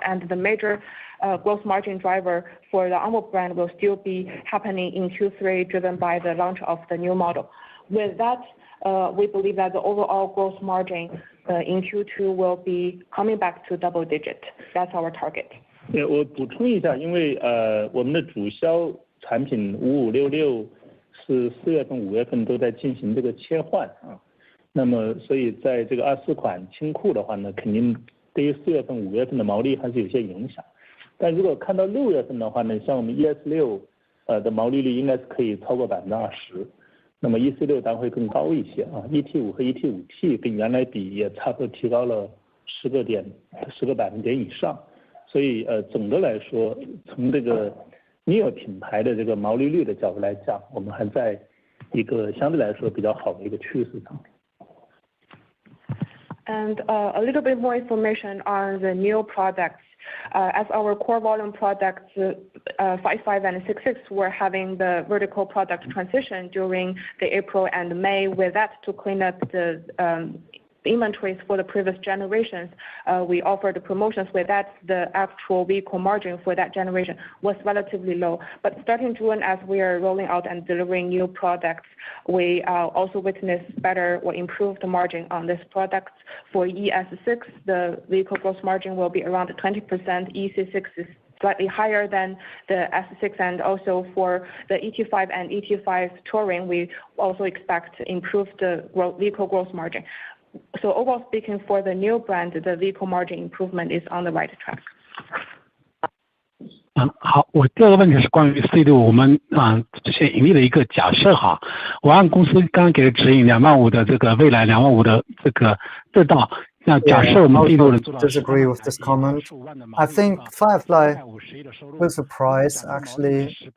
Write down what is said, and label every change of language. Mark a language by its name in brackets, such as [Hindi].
[English] And the major gross margin driver for the Onvo brand will still be happening in Q3, driven by the launch of the new model. With that, we believe that the overall gross margin in Q2 will be coming back to double digit. That's our target. [Chinese] 对，我补充一下，因为我们的主销产品5566是4月份、5月份都在进行这个切换啊，那么所以在这个24款清库的话呢，肯定对于4月份、5月份的毛利还是有些影响。但如果看到6月份的话呢，像我们 ES6的毛利率应该是可以超过20%，那么 EC6 当然会更高一些啊 ，ET5 和 ET5T 跟原来比也差不多提高了10个百分点以上，所以总的来说，从这个 NIO 品牌的这个毛利率的角度来讲，我们还在一个相对来说比较好的一个趋势上。 [English] And a little bit more information on the new products. As our core volume products, 55 and 66 were having the vertical product transition during the April and May. With that, to clean up the inventories for the previous generations, we offered promotions. With that, the actual vehicle margin for that generation was relatively low. But starting June, as we are rolling out and delivering new products, we also witnessed better or improved margin on this product. For ES6, the vehicle gross margin will be around 20%. EC6 is slightly higher than the S6, and also for the ET5 and ET5 Touring, we also expect improved vehicle gross margin. So overall speaking, for the new brand, the vehicle margin improvement is on the right track. [Chinese] 好，我第二个问题是关于4季度我们这些盈利的一个假设哈。我按公司刚刚给的指引25000的这个未来25000的这个制造，那假设我们4季度能做到 [English] disagree with this comment. I think Firefly will surprise actually.